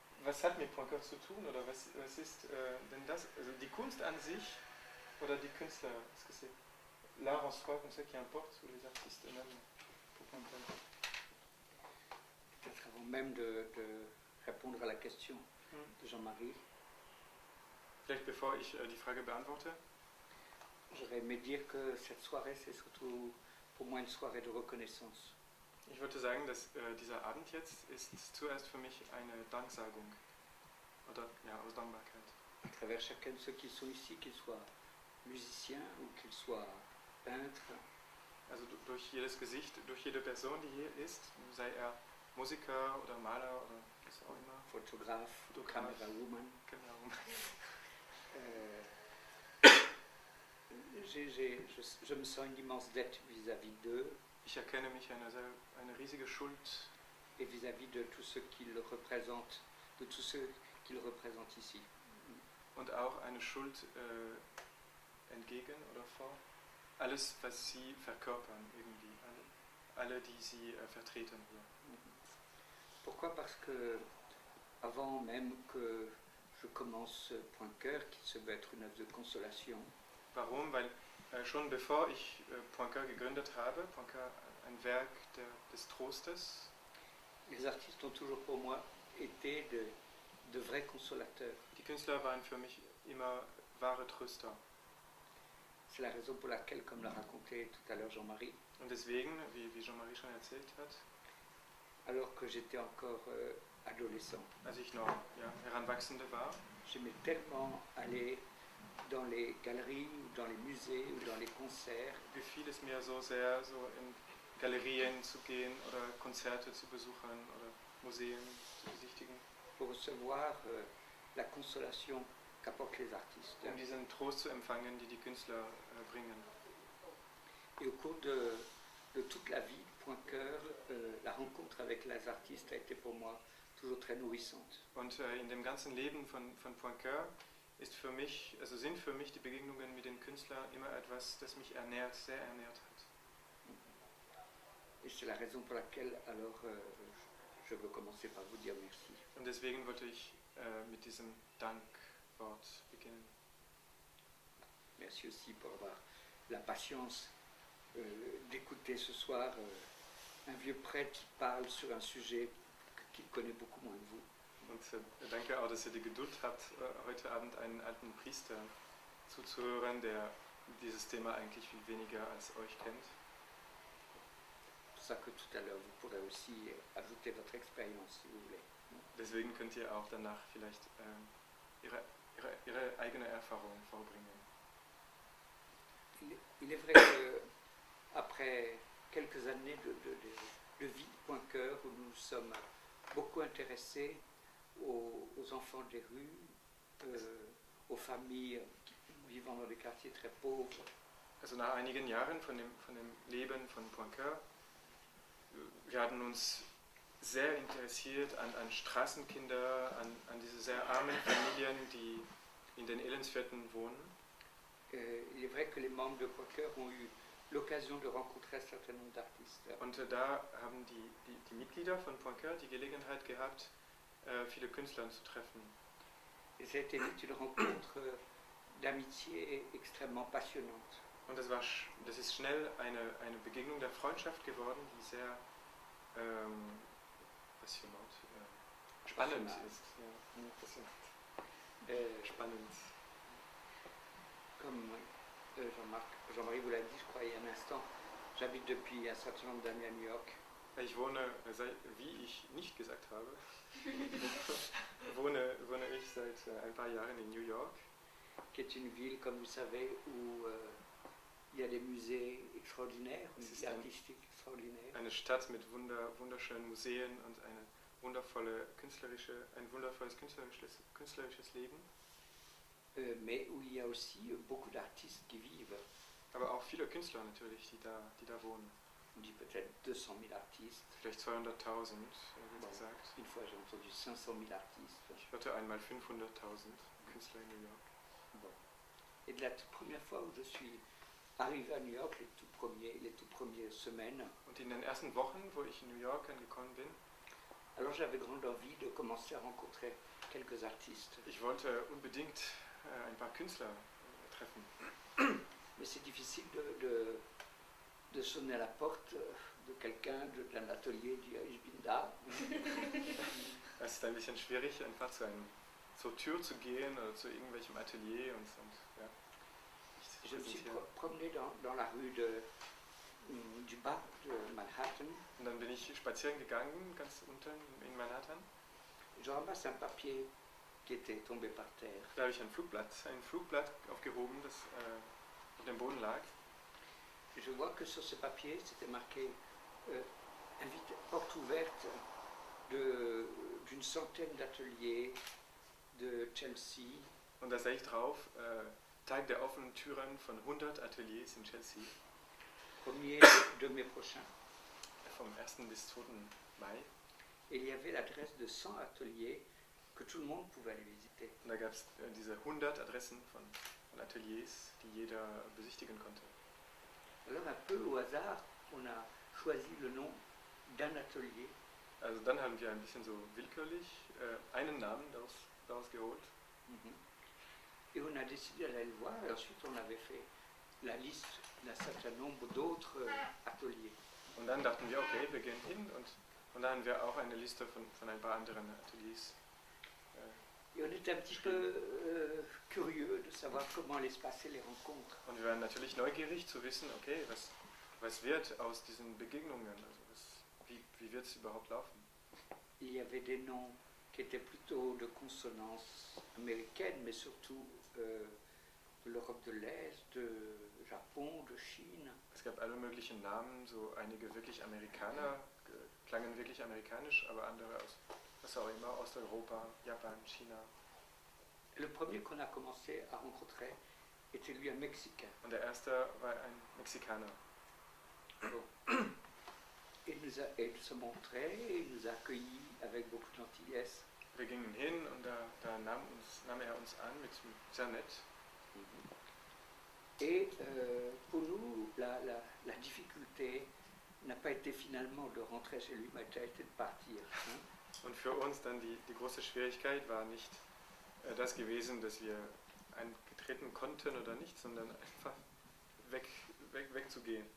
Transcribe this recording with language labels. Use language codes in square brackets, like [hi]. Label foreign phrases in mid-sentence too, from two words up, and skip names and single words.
[de] was hat mit Poincaré zu tun oder was ist denn das? Also die Kunst an sich oder die Künstler? [fr] Est-ce que c'est l'art en soi comme ça qui importe ou les artistes eux-mêmes pour Poincaré? Peut-être avant même de répondre à la question de Jean-Marie. [de] Vielleicht bevor ich die Frage beantworte. [fr] J'aurais aimé dire que cette soirée, c'est surtout pour moi une soirée de reconnaissance. [de] Ich würde sagen, dass dieser Abend jetzt ist zuerst für mich eine Danksagung oder ja, aus Dankbarkeit. [fr] À travers chacun de ceux qui sont ici, qu'ils soient musiciens ou qu'ils soient peintres. [de] Also durch jedes Gesicht, durch jede Person, die hier ist, sei er Musiker oder Maler oder was auch immer. [fr] Photographe, camerawoman. Je me sens une immense dette vis-à-vis d'eux. [de] Ich erkenne mich eine riesige Schuld. [fr] Et vis-à-vis de tout ce qu'ils représentent, de tous ceux qu'ils représentent ici. [de] Und auch eine Schuld entgegen oder vor alles, was sie verkörpern irgendwie, alle die sie vertreten hier. [fr] Pourquoi? Parce que avant même que je commence Poincaré, qui se veut être une œuvre de consolation. [de] Warum? Weil schon bevor ich Poincaré gegründet habe, Poincaré ein Werk des Trostes. [fr] Les artistes ont toujours pour moi été de vrais consolateurs. [de] Die Künstler waren für mich immer wahre Tröster. [fr] C'est la raison pour laquelle, comme l'a raconté tout à l'heure Jean-Marie, [de] und deswegen, wie Jean-Marie schon erzählt hat, [fr] alors que j'étais encore adolescent, [de] als ich noch Heranwachsende war, [fr] j'aimais tellement aller dans les galeries, ou dans les musées, ou dans les concerts. [de] Gefiel es mir so sehr, so in Galerien zu gehen oder Konzerte zu besuchen oder Museen zu besichtigen. [fr] Pour recevoir la consolation qu'apportent les artistes. [de] Um diesen Trost zu empfangen, die Künstler bringen. [fr] Et au cours de toute la vie de Poincaré, la rencontre avec les artistes a été pour moi toujours très nourrissante. [de] Und in dem ganzen Leben von Poincaré sind für mich die Begegnungen mit den Künstlern immer etwas, das mich sehr ernährt hat. [fr] Et c'est la raison pour laquelle alors je veux commencer par vous dire merci. [de] Und deswegen wollte ich mit diesem Dankwort beginnen. [fr] Merci aussi pour avoir la patience d'écouter ce soir un vieux prêtre qui parle sur un sujet qu'il connaît beaucoup moins que vous. [de] Und danke auch, dass ihr die Geduld habt, heute Abend einen alten Priester zuzuhören, der dieses Thema eigentlich viel weniger als euch kennt. [fr] C'est pour ça que tout à l'heure vous pourrez aussi ajouter votre expérience si vous voulez. [de] Deswegen könnt ihr auch danach vielleicht ihre eigene Erfahrung vorbringen. [fr] Il est vrai qu'après quelques années de vie de Poincaré, où nous sommes beaucoup intéressés aux enfants des rues, aux familles vivant dans des quartiers très pauvres. [de] Also nach einigen Jahren von dem Leben von Poincaré, wir hatten uns sehr interessiert an Straßenkinder, an diese sehr armen Familien, die in den Elendsvierteln wohnen. [fr] Il est vrai que les membres de Poincaré ont eu l'occasion de rencontrer un certain nombre d'artistes. [de] Und da haben die Mitglieder von Poincaré die Gelegenheit gehabt, viele Künstler zu treffen. [fr] Et ça a été vite une rencontre d'amitié extrêmement passionnante. [de] Und das ist schnell eine Begegnung der Freundschaft geworden, die sehr spannend ist. Ja, spannend. [fr] Comme Jean-Marie vous l'a dit, je crois, il y a un instant, j'habite depuis un certain nombre d'années à New York. [de] Ich wohne, wie ich nicht gesagt habe, wohne ich seit ein paar Jahren in New York. [fr] Qui est une ville, comme vous savez, où il y a des musées extraordinaires, musées artistiques extraordinaires. [de] Eine Stadt mit wunderschönen Museen und ein wundervolles künstlerisches Leben. [fr] Mais où il y a aussi beaucoup d'artistes qui vivent. [de] Aber auch viele Künstler natürlich, die da wohnen. [fr] On dit peut-être 200 000 artistes. [de] Vielleicht 200.000, wird gesagt. [fr] Une fois j'ai entendu 500 000 artistes. [de] Ich hörte einmal 500.000 Künstler in New York. [fr] Bon. Et de la toute première fois où je suis arrivé à New York, les tout premières semaines. [de] Und in den ersten Wochen, wo ich in New York angekommen bin, [fr] Alors j'avais grande envie de commencer à rencontrer quelques artistes. [de] Ich wollte unbedingt ein paar Künstler treffen. [fr] Mais c'est difficile de sonner à la porte de quelqu'un d'un atelier, dire [de] ich bin da. Es ist ein bisschen schwierig, einfach zur Tür zu gehen oder zu irgendwelchem Atelier und ja. [fr] Je me suis promené dans la rue du bas de Manhattan. [de] Und dann bin ich spazieren gegangen, ganz unten in Manhattan. [fr] Je ramasse un papier qui était tombé par terre. [de] Da habe ich ein Flugblatt aufgehoben, das auf dem Boden lag. [fr] Je vois que sur ce papier, c'était marqué porte ouverte d'une centaine d'ateliers de Chelsea. [de] Und da sehe ich drauf, Tag der offenen Türen von 100 Ateliers in Chelsea. [fr] 1er de mai prochain. [de] Vom 1. bis 2. Mai. [fr] Et il y avait l'adresse de 100 ateliers que tout le monde pouvait aller visiter. [de] Und da gab es diese 100 Adressen von Ateliers, die jeder besichtigen konnte. [fr] Alors un peu au hasard, on a choisi le nom d'un atelier. [de] Also dann haben wir ein bisschen so willkürlich einen Namen daraus geholt. [fr] Et on a décidé d'aller le voir et ensuite on avait fait la liste d'un certain nombre d'autres ateliers. [de] Und dann dachten wir, okay, wir gehen hin und dann haben wir auch eine Liste von ein paar anderen Ateliers. [fr] Et on était un petit peu curieux de savoir comment allaient se passer les rencontres. [de] Und wir waren natürlich neugierig zu wissen, okay, was wird aus diesen Begegnungen, also wie wird es überhaupt laufen? [fr] Il y avait des noms qui étaient plutôt de consonance américaine, mais surtout de l'Europe de l'Est, de Japon, de Chine. [de] Es gab alle möglichen Namen, so einige wirklich klangen wirklich amerikanisch, aber andere aus, was auch immer, Osteuropa, Japan, China. [fr] Le premier qu'on a commencé à rencontrer était lui un Mexicain. [de] Und der erste war ein Mexikaner. [fr] Bon. Il nous a montré, il nous a accueillis avec beaucoup de gentillesse. [de] Wir gingen hin und da nahm er uns an mit sehr nett. [fr] Et pour nous, la difficulté n'a pas été finalement de rentrer chez lui, mais a été de partir. [de] Und für uns dann die große Schwierigkeit war nicht das gewesen, dass wir eintreten konnten oder nicht, sondern einfach wegzugehen.